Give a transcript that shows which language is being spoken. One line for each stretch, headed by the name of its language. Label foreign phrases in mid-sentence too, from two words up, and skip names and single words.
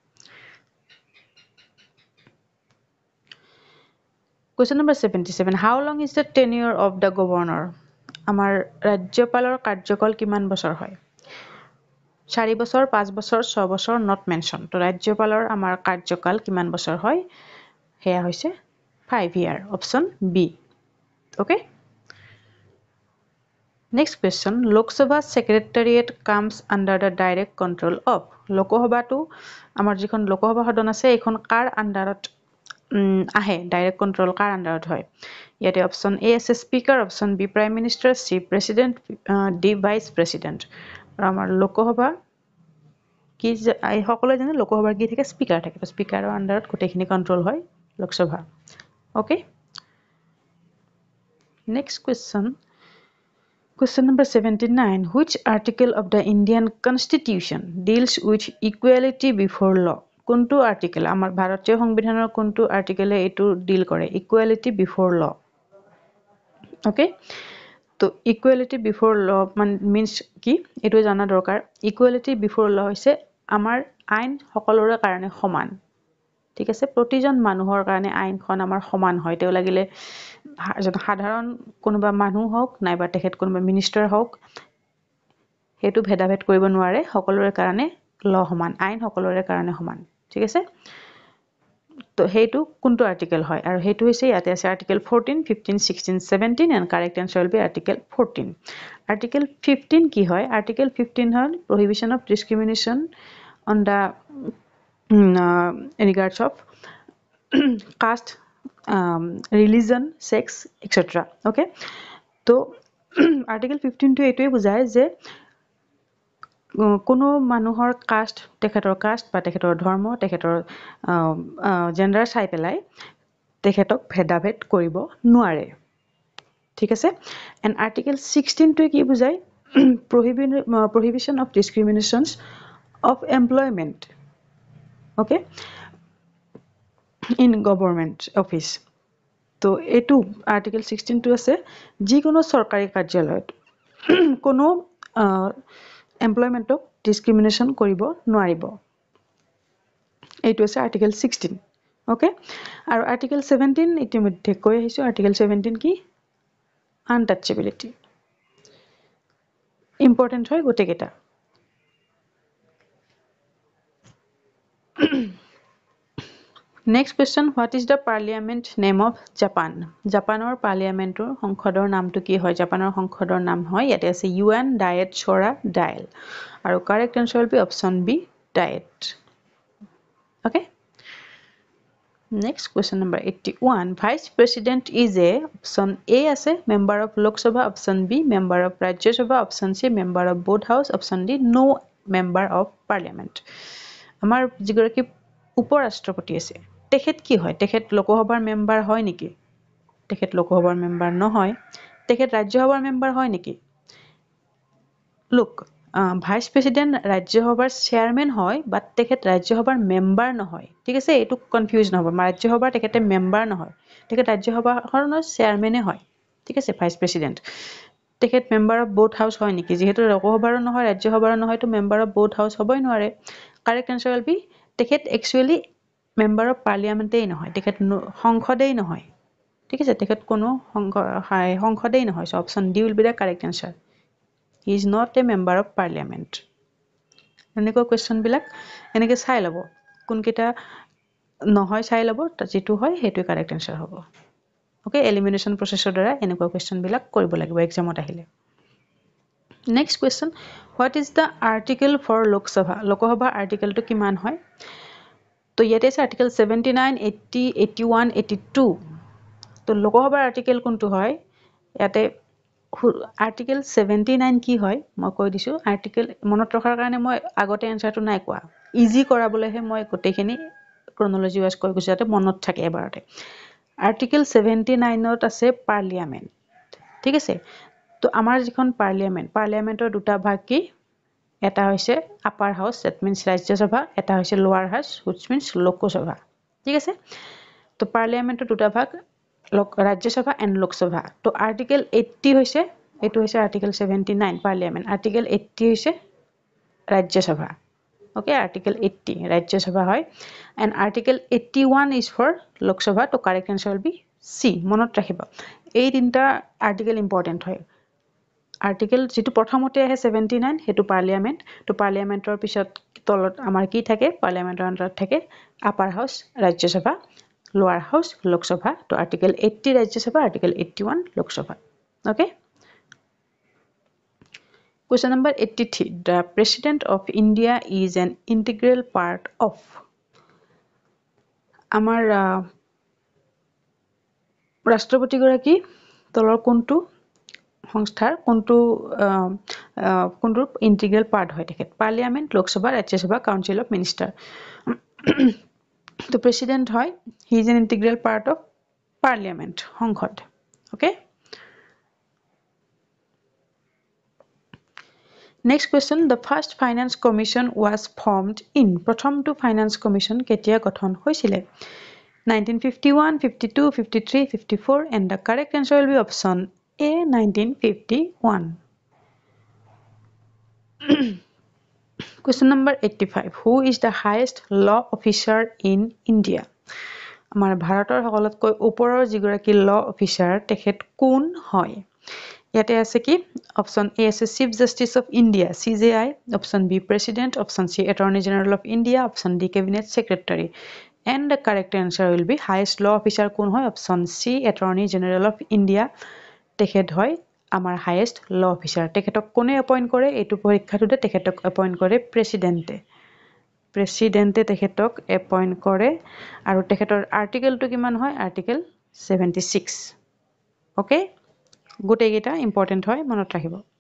English: Question number 77 How long is the tenure of the governor
Assamese: আমাৰ ৰাজ্যপালৰ কাৰ্যকাল কিমান বছৰ হয় 4 বছৰ 5 বছৰ 6 বছৰ
English: not mentioned
Assamese: তো ৰাজ্যপালৰ আমাৰ কাৰ্যকাল কিমান বছৰ হয় হেয়া হৈছে
English: 5 year option B okay next question Lok Sabha secretariat comes under the direct control of
Assamese: লোকসভা তো আমাৰ যিখন লোকসভা সদন আছে এইখন কাৰ আন্ডাৰত আহে
English: direct control
Assamese: কাৰ আন্ডাৰত হয় ইয়াতে
English: option A
Assamese: আছে
English: Speaker option B Prime Minister C President D Vice President
Assamese: আৰু আমাৰ লোকসভা কি সকলোৱে জানে লোকসভাৰ কি থাকে স্পিকাৰ থাকে তো স্পিকাৰৰ আন্ডাৰত গোটেইখিনি কন্ট্ৰোল হয় লোকসভা ওকে
English: নেক্সট Question number 79 Which article of the Indian Constitution deals with equality before law
Assamese: কোনটো আৰ্টিকেল আমাৰ ভাৰতীয় সংবিধানৰ কোনটো আৰ্টিকেলে এটো ডিল কৰে
English: equality before law
Assamese: ওকে তো
English: equality before law means
Assamese: কি এটো জানা দৰকাৰ
English: equality before law
Assamese: হৈছে আমাৰ আইন সকলোৰে কাৰণে সমান ঠিক আছে প্ৰতিজন মানুহৰ কাৰণে আইনখন আমাৰ সমান হয় তেও লাগিলে সাধাৰণ কোনোবা মানুহ হওক নাইবা তেখেত কোনোবা মিনিষ্টাৰ হওক হেতু ভেদাভেদ কৰিব নোৱাৰে সকলোৰে কাৰণে ল সমান আইন সকলোৰে কাৰণে সমান ঠিক আছে তো হেতু কোনটো আৰ্টিকেল হয় আৰু হেতু হৈছে ইয়াতে আছে আৰ্টিকেল 14 15 16 17
English: and correct answer will be article 14 article 15
Assamese: কি হয় article 15 হল
English: prohibition of discrimination on the regards of caste religion sex etc okay তো article 15 to
Assamese: এটোই বুজায় যে কোনো মানুহৰ কাষ্ট তেখেতৰ কাষ্ট বা তেখেতৰ ধৰ্ম তেখেতৰ জেন্ডাৰ চাই পেলাই তেখেতক ভেদাভেদ কৰিব নোৱাৰে ঠিক আছে
English: and article
Assamese: 16 টো কি বুজায়
English: prohibition of discriminations of employment okay in government office
Assamese: তো এটো আৰ্টিকেল 16 টো আছে যি কোনো সৰকাৰি কাৰ্যালয়ত কোনো
English: employment discrimination
Assamese: কৰিব নোৱাৰিব এইটো আছে আৰ্টিকেল 16 ওকে আৰু আৰ্টিকেল 17 ইতিমধ্যে কৈ আহিছো আৰ্টিকেল 17 কি
English: untouchability important
Assamese: হয় গোটেকেটা
English: Next question, what is the parliament name of Japan?
Assamese: জাপানৰ পাৰ্লিয়ামেণ্টৰ সংসদৰ নামটো কি হয় জাপানৰ সংসদৰ নাম হয় ইয়াতে আছে UN Diet Shora Dial আৰু
English: correct answer will be option B Diet okay Next question number 81 Vice President is a option A আছে member of Lok Sabha option B member of Rajya Sabha option C member of both house option D no member of parliament
Assamese: আমাৰ যিগৰাকী উপৰাষ্ট্ৰপতি আছে তেখেত কি হয় তেখেত লোকসভাৰ মেম্বাৰ হয় নেকি
English: তেখেত লোকসভাৰ মেম্বাৰ নহয় তেখেত ৰাজ্যসভাৰ মেম্বাৰ হয় নেকি look Vice President
Assamese: ৰাজ্যসভাৰ চেয়াৰম্যান হয় বাট তেখেত ৰাজ্যসভাৰ মেম্বাৰ নহয় ঠিক আছে এটো কনফিউজ নহব ৰাজ্যসভাৰ তেখেতে মেম্বাৰ নহয় তেখেত ৰাজ্যসভাৰ চেয়াৰম্যানে হয় ঠিক আছে ভাইস প্ৰেসিডেন্ট তেখেত
English: member of both house
Assamese: হয় নেকি যেহেতু লোকসভাৰ নহয় ৰাজ্যসভাৰ নহয় তো
English: member of both house
Assamese: হবই নোৱাৰে
English: correct answer will be
Assamese: তেখেত
English: actually member of
Assamese: পাৰ্লিয়ামেন্টেই নহয় তেখেত সংসদেই নহয় ঠিক আছে তেখেত কোনো সংসদেই নহয়
English: so option D will be the correct answer he is not a member of parliament
Assamese: এনেকুৱা কোৱেশ্চন বিলাক এনেকৈ চাই লব কোনকেটা নহয় চাই লব যেটো হয় হেতু
English: correct answer
Assamese: হ'ব ওকে
English: elimination process
Assamese: দ্বাৰা এনেকুৱা কোৱেশ্চন বিলাক কৰিব লাগিব এক্সামত আহিলে
English: Next question what is the article for Lok Sabha
Assamese: Lok Sabha article to কিমান হয় তো ইয়াতে আছে article 79 80 81 82 তো Lok Sabha article কোনটো হয় ইয়াতে article 79 কি হয় মই কৈ দিছো article মনত ৰখাৰ কাৰণে মই আগতে আনসাৰটো নাই কোৱা ইজি কৰাবলৈহে মই গোটেখিনি
English: chronology wise
Assamese: কৈ গৈছো যাতে মনত থাকে এবাৰতে article 79 ত আছে পাৰ্লিয়ামেন্ট ঠিক আছে তো আমাৰ যিখন পাৰ্লিয়ামেন্টৰ দুটা ভাগ কি এটা হৈছে
English: upper house that means
Assamese: ৰাজ্য সভা এটা হৈছে
English: lower house which means
Assamese: লোকসভা ঠিক আছে তো পাৰ্লিয়ামেন্টৰ দুটা ভাগ ৰাজ্য সভা এন্ড লোকসভা তো আৰ্টিকেল 80 হৈছে এটো হৈছে আৰ্টিকেল 79 পাৰ্লিয়ামেন্ট
English: আৰ্টিকেল 80 হৈছে ৰাজ্য সভা okay article 80 rajya sabha hoy and article 81 is for lok sabha to correct answer will be c
Assamese: মনত ৰাখিবা এই তিনিটা
English: article important
Assamese: hoy article যেটো প্ৰথমতে আহে 79 হেতু পাৰ্লিয়ামেন্ট তো পাৰ্লিয়ামেন্টৰ পিছত তলত আমাৰ কি থাকে পাৰ্লিয়ামেন্টৰ আন্ডাৰত থাকে
English: upper house
Assamese: ৰাজ্য সভা
English: lower house
Assamese: লোক সভা তো article 80 ৰাজ্য সভা article 81 লোক সভা okay
English: Question number 83 The President of India is an integral part of
Assamese: আমাৰ ৰাষ্ট্ৰপতি গৰাকী তলৰ কোনটো সংস্থাৰ কোনটো
English: integral part
Assamese: হয় তেখেত পাৰ্লিয়ামেন্ট লোকসভা ৰাজ্যসভা
English: council of minister তো প্ৰেসিডেন্ট হয় he is an integral part of parliament সংসদ ওকে Next question the first finance commission was formed in প্ৰথমটো finance commission
Assamese: কেতিয়া গঠন হৈছিলে
English: 1951 52 53 54 and the correct answer will be option A 1951 Question number 85 Who is the highest law officer in India
Assamese: আমাৰ ভাৰতৰ সকলোতকৈ ওপৰৰ যিগৰাকী
English: law officer
Assamese: তেখেত কোন হয় ইয়াতে আছে
English: কি option A আছে Chief Justice of India CJI option B President option C Attorney General of India option D Cabinet Secretary and the correct answer will be highest law officer
Assamese: কোন হয়
English: option C Attorney General of India
Assamese: তেখেত হয় আমাৰ
English: highest law officer
Assamese: তেখেতক কোনে এপইন্ট কৰে এইটো পৰীক্ষাটোতে তেখেতক এপইন্ট কৰে প্ৰেসিডেন্টে তেখেতক এপইন্ট কৰে আৰু তেখেতৰ আৰ্টিকেলটো কিমান হয় আৰ্টিকেল 76 ওকে গোটেইকেইটা ইম্পৰ্টেন্ট হয় মনত ৰাখিব